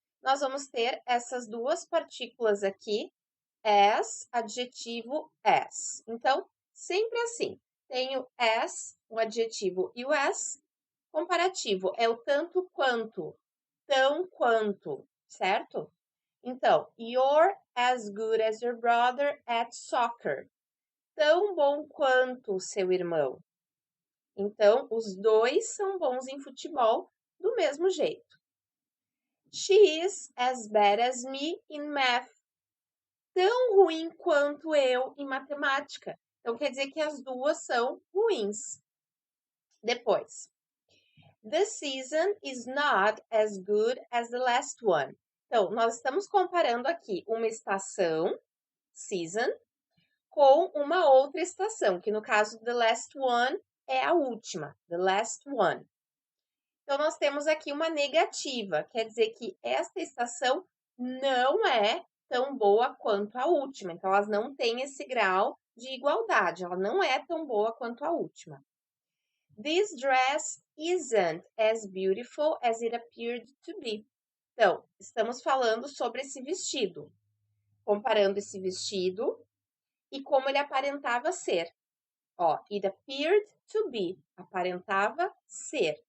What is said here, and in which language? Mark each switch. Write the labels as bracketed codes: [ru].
[pt] Nós vamos ter essas duas partículas aqui, as, adjetivo as. Então, sempre assim. Tenho as, o adjetivo e o as. Comparativo é o tanto quanto, tão quanto, certo? [en] Então, you're as good as your brother at soccer. [pt] Tão bom quanto seu irmão. Então, os dois são bons em futebol do mesmo jeito. [en] She is as bad as me in math. [pt] Tão ruim quanto eu em matemática. Então, quer dizer que as duas são ruins. [en] Depois, the season is not as good as the last one. [pt] Então, nós estamos comparando aqui uma estação, season, com uma outra estação, que no caso, [en] the last one [pt] é a última, the last one. Então, nós temos aqui uma negativa, quer dizer que esta estação não é tão boa quanto a última. Então, elas não têm esse grau de igualdade, ela não é tão boa quanto a última. [en] This dress isn't as beautiful as it appeared to be. [pt] Então, estamos falando sobre esse vestido, comparando esse vestido e como ele aparentava ser. [en] Ó, it appeared to be, [pt] aparentava ser.